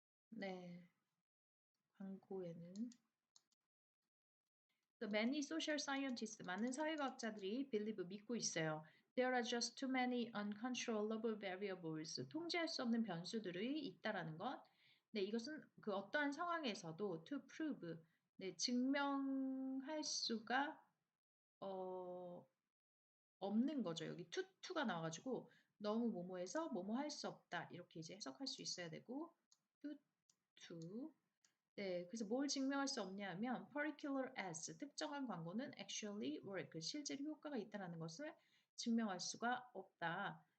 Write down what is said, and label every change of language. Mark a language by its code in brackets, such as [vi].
[ko] 네, 광고에는 [en] The many social scientists, [ko] 많은 사회과학자들이 [en] believe, [ko] 믿고 있어요. [en] There are just too many uncontrollable variables, [ko] 통제할 수 없는 변수들이 있다라는 것. 네, 이것은 그 어떠한 상황에서도 [en] to prove, [ko] 네, 증명할 수가 어, 없는 거죠. 여기 to가 나와가지고 너무 뭐뭐해서 뭐뭐 할 수 없다 이렇게 이제 해석할 수 있어야 되고 to 네, 그래서 뭘 증명할 수 없냐 하면 [en] particular as [ko] 특정한 광고는 [en] actually work [ko] 실제로 효과가 있다라는 것을 증명할 수가 없다.